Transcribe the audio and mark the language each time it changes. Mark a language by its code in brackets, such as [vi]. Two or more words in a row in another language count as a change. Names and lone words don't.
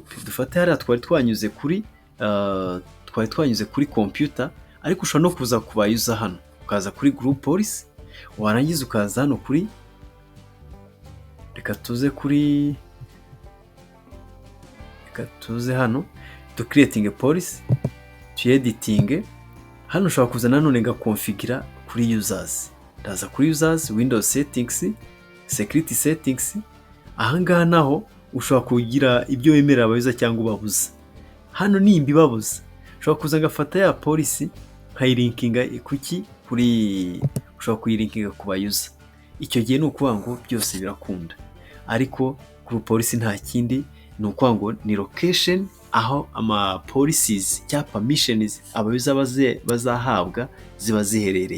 [rw] Dufate hariya twari twanyuze kuri computer, ariko ushobora no kuza kubayuza hano ukaza kuri [en] group policy, [rw] warangiza ukaza hano kuri, reka tuze hano [en] to creating a policy, to editing. [rw] Hano ushobora kuza nanone gakonfigura kuri users. Ndaza kuri [en] users, Windows settings, security settings. [rw] Ahangaha naho ushobora kugira ibyo wemerera abayuza cyangwa ubabuza. Hano ni imbibabuza, ushobora kuza ngafata ya policy nkayilinkinga ushobora kuyilinkinga ku bayuza. Icyo gihe ni ukuvuga ngo byose birakunda. Ariko [en] group policy [rw] nta kindi, ni ukuvuga ngo ni location aho ama policies cyangwa permissions abayuza bazahabwa ziba ziherereye.